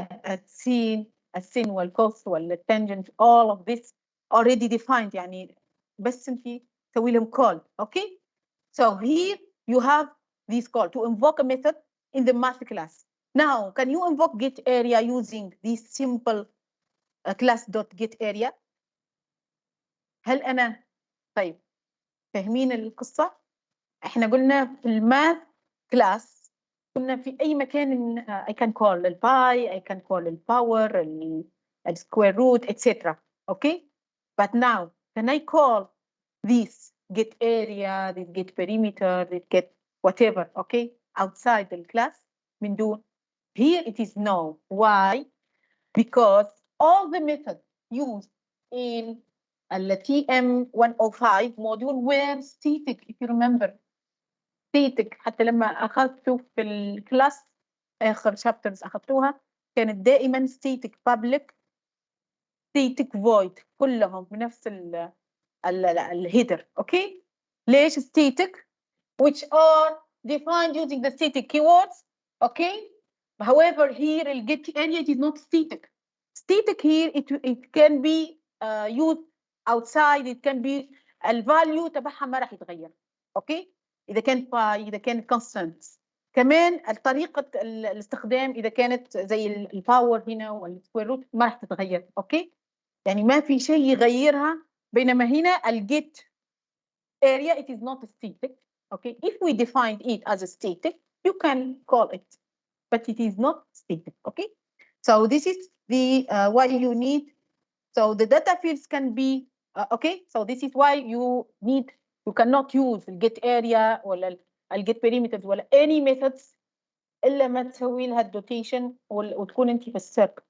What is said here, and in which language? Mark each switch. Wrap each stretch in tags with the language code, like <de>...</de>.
<ar>السين والكوس والتانجنت</ar> <en>all of this already defined</en> <ar>يعني بس انت تسوي لهم call.</ar> <en>Okay, so here you have this call to invoke a method in the math class. Now can you invoke get area using this simple class dot get area؟</en> <ar>هل أنا طيب فاهمين القصة؟ احنا قلنا في الماث كلاس كنا في أي مكان</ar> <en>I can call الباي I can call</en> <ar>الباور السكوير روت</ar> <en>etc. Okay, but now can I call this get area, this get perimeter, this get whatever, okay, outside the class</en> <ar>من دون.</ar> <en>Here it is no. Why? Because all the methods used in the TM105 module were static, if you remember.</en> <ar>static حتى لما أخذته في الكلاس آخر chapters أخذتوها كانت دائما static</ar> <en>public static void</en> <ar>كلهم بنفس الهيدر. اوكي ليش</ar> <en>static which are defined using the static keywords. okay however here the get area is not static. static here it can be used outside. it can be</en> <ar>الفاليو تبعها ما راح يتغير. اوكي اذا كانت باي اذا كانت constant. كمان طريقه الاستخدام اذا كانت زي الباور هنا والسكوير روت ما راح تتغير. اوكي يعني ما في شيء يغيرها. بينما هنا</ar> <en>الجيت area it is not static. okay if we define it as a static you can call it but it is not static. okay so this is the why you need. so the data fields can be okay so this is why you cannot use the get area ولا get perimeters ولا any methods</en> <ar>الا ما تسوي لها الدوتيشن وتكون انت في السيركل.</ar>